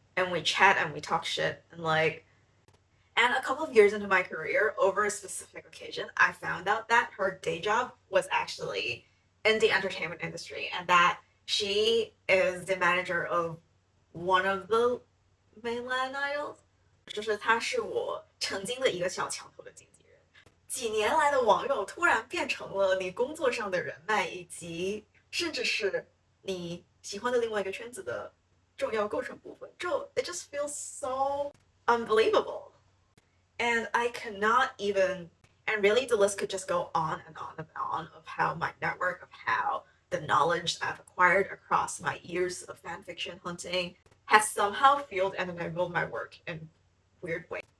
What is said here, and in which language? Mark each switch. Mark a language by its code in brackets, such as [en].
[en] And we chat and we talk shit, and and a couple of years into my career, over a specific occasion, I found out that her day job was actually in the entertainment industry, and that she is the manager of one of the mainland idols. [zh] 就是她是我曾经的一个小墙头的经纪人。几年来的网友突然变成了你工作上的人脉，以及甚至是你喜欢的另外一个圈子的重要构成部分。 [en] It just feels so unbelievable. And I cannot even, and really the list could just go on and on and on of how my network, of how the knowledge I've acquired across my years of fanfiction hunting has somehow fueled and enabled my work in weird ways.